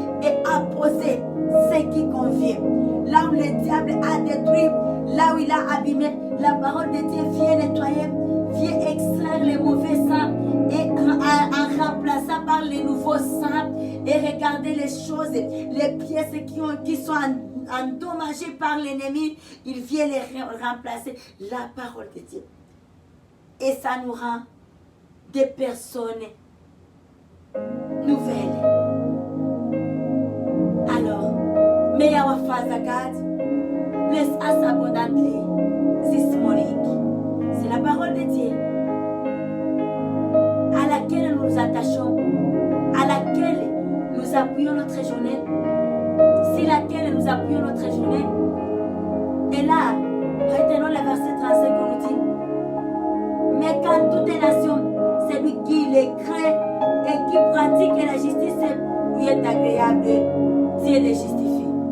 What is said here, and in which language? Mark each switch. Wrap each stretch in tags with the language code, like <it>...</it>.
<fr>Et apposer ce qui convient. Là où le diable a détruit, là où il a abîmé, la parole de Dieu vient nettoyer, vient extraire les mauvais sangs et en remplaçant par les nouveaux sangs et regarder les choses, les pièces qui sont endommagées par l'ennemi, il vient les remplacer. La parole de Dieu. Et ça nous rend des personnes nouvelles.</fr> <en>Alors, may our Father God bless us abundantly this morning.</en> <fr>C'est la parole de Dieu à laquelle nous nous attachons, à laquelle nous appuyons notre journée, sur laquelle nous appuyons notre journée. Et là, retenons le verset 35 qu'on nous dit. Mais quand toute nation, celui qui les craint et qui pratique la justice, lui est agréable, Dieu les justifie.</fr>